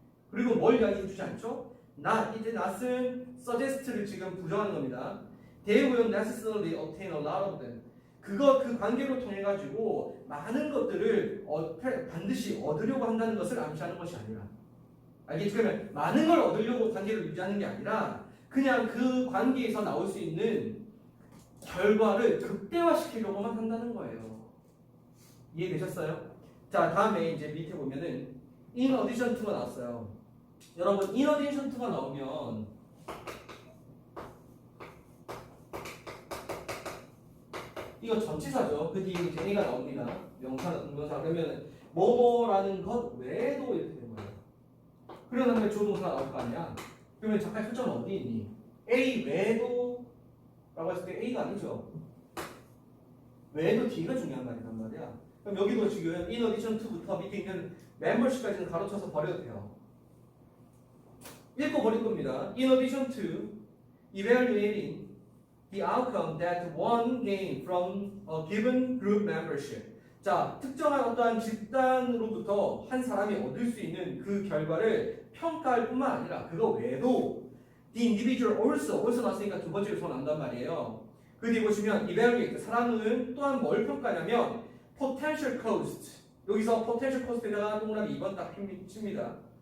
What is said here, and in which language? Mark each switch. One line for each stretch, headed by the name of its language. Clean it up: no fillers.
Korean: 그리고 뭘 이야기해주지 않죠? 이제 not은 suggest를 지금 부정하는 겁니다.
English: They will necessarily obtain a lot of them.
Korean: 그 관계로 통해 가지고 많은 것들을 반드시 얻으려고 한다는 것을 암시하는 것이 아니라, 알겠지? 그러면 많은 걸 얻으려고 관계를 유지하는 게 아니라 그냥 그 관계에서 나올 수 있는 결과를 극대화시키려고만 한다는 거예요. 이해되셨어요? 자, 다음에 이제 밑에 보면은 in addition to가 나왔어요. 여러분, in addition to가 나오면 이거 전치사죠. 그 뒤에 이제 A가 나옵니다. 명사나 동명사. 그러면 뭐뭐라는 것 외에도 이렇게 되는 거예요. 그러는 다음에 조동사가 나올 거 아니야. 그러면 잠깐 초점은 어디 있니? A 외에도 라고 했을 때 A가 아니죠. 외에도 D가 중요한 말이란 말이야. 그럼 여기도 지금 in addition to부터 밑에 있는 membership까지는 가로쳐서 버려도 돼요. 읽고 버릴 겁니다.
English: In addition to evaluating the outcome that one gained from a given group membership.
Korean: 자, 특정한 어떠한 집단으로부터 한 사람이 얻을 수 있는 그 결과를 평가할 뿐만 아니라 그거 외에도
English: the individual also
Korean: 나왔으니까 두 번째 요소가 나온단 말이에요. 그 뒤에 보시면 evaluate, 사람은 또한 뭘 평가하냐면 potential cost, 여기서 potential cost에다가 동그라미 2번 딱 칩니다.